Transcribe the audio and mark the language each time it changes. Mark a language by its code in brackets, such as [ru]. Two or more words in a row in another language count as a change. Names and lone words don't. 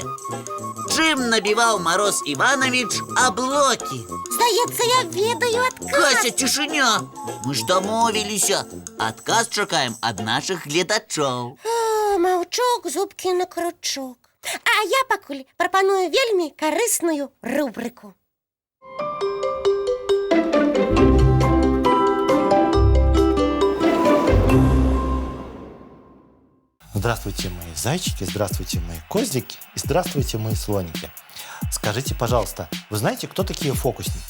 [be] Чым набіваў Мароз Іванович аблокі? Здаецца, я ведаю адказ. Кася, цішыня! Мы ж дамовіліся. Адказ чакаем ад нашых гледачоў. Маўчок, зубкі на крючок. А я пакуль прапаную вельмі карысную рубрыку. [ru] Здравствуйте, мои зайчики, здравствуйте, мои козлики и здравствуйте, мои слоники. Скажите, пожалуйста, вы знаете, кто такие фокусники?